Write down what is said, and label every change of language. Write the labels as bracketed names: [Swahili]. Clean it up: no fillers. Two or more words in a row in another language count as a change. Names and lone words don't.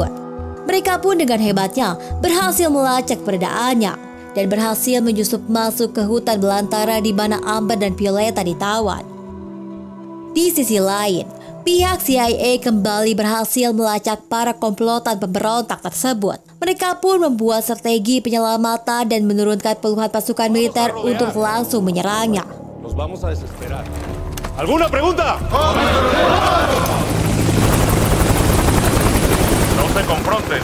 [Indonesian] Mereka pun dengan hebatnya berhasil melacak keberadaannya dan berhasil menyusup masuk ke hutan belantara di mana Amber dan Violeta ditawan. Di sisi lain, pihak CIA kembali berhasil melacak para komplotan pemberontak tersebut. Mereka pun membuat strategi penyelamatan dan menurunkan puluhan pasukan militer untuk langsung menyerangnya. [Spanish] Nos vamos a desesperar. ¿Alguna pregunta? No se confronten.